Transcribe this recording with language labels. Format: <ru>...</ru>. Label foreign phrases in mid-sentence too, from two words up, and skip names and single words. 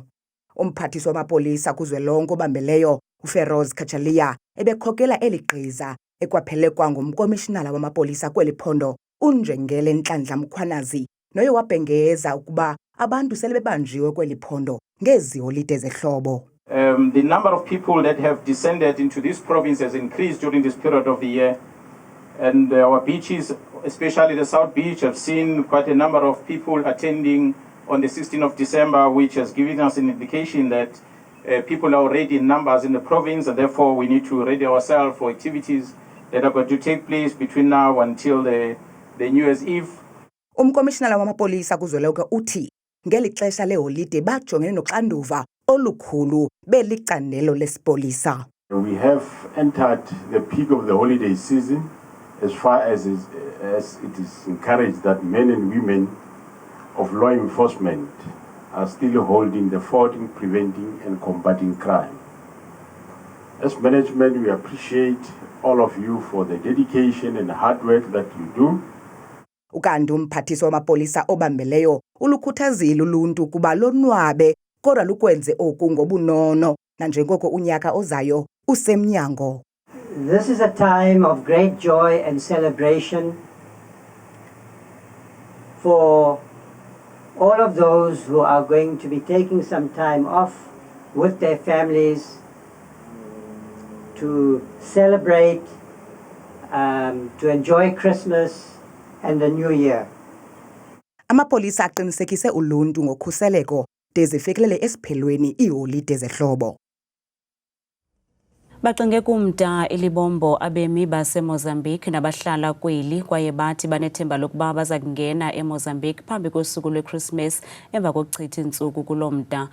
<xh>Umphathiswa wamapolisa kuzwelonke obambeleyo uFeroz Kachalia ebekhokela eligqiza ekwaphelekwa ngumkomishinala wamapolisa kweli phondo uNjengele Nhlanhla Mkhwanazi noye wabhengeza ukuba abantu sele bebanjiwe kweli phondo ngezi holide zehlobo.</xh> <en>The number of people that have descended into this province has increased during this period of the year. And our beaches, especially the South Beach, have seen quite a number of people attending on the 16th of December, which has given us an indication that people are already in numbers in the province, and therefore we need to ready ourselves for activities that are going to take place between now until the New Year's Eve.</en> <xh>Umkomishinala wamapolisa kuzwelonke uthi ngeli xesha leholide bajongene noxanduva olukhulu belicandelo lesipolisa.</xh> <en>We have entered the peak of the holiday season. As far as it is encouraged that men and women of law enforcement are still holding the fort in preventing and combating crime. As management, we appreciate all of you for the dedication and hard work that you do.</en> <xh>Ukanti umphathiswa wamapolisa obambeleyo ulukhuthazile uluntu kuba lonwabe kodwa lukwenze oku ngobunono nanjengoko unyaka ozayo usemnyango.</xh> <en>This is a time of great joy and celebration for all of those who are going to be taking some time off with their families to celebrate, to enjoy Christmas and the New Year.</en> <xh>Amapolisa aqinisekise uluntu ngokhuseleko de zifikelele esiphelweni iholide zehlobo. Bacinge kumda ilibombo abemi baseMozambique nabahlala kweli kwaye bathi banethemba lokuba baza kungena eMozambique phambi kosuku lweChristmas emva kokuchitha intsuku kulomda.</xh>